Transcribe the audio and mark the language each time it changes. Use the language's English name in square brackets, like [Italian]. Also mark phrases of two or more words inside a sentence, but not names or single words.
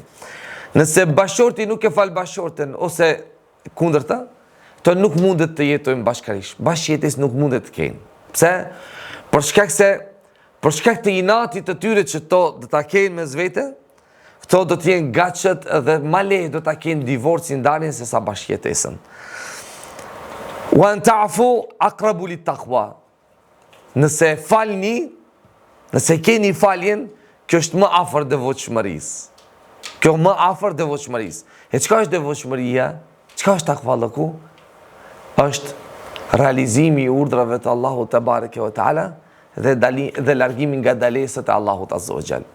[Albanian] Nëse bashorti nuk e fal bashortën ose kundërta, të nuk mundet të jetojmë bashkërisht. Bashkëjetës nuk mundet të kenë. Pse? Për shkak të inatit të tyre që to do ta kenë mes vete, këto do të jenë gatshët dhe ma lehtë do ta kenë divorcin, ndarjen se sa bashkëjetesën. [Arabic] وأن تعفوا أقرب للتقوى. [Albanian] Nëse falni, nëse keni faljen, kjo është më afër devotshmërisë. Kjo më afër devotshmërisë. E çka është devotshmëria? Çka është takvallahu? Është realizimi i urdhrave të Allahut [Arabic] تبارك وتعالى [Albanian] dhe largimi nga dalesat e Allahut [Arabic] عز وجل.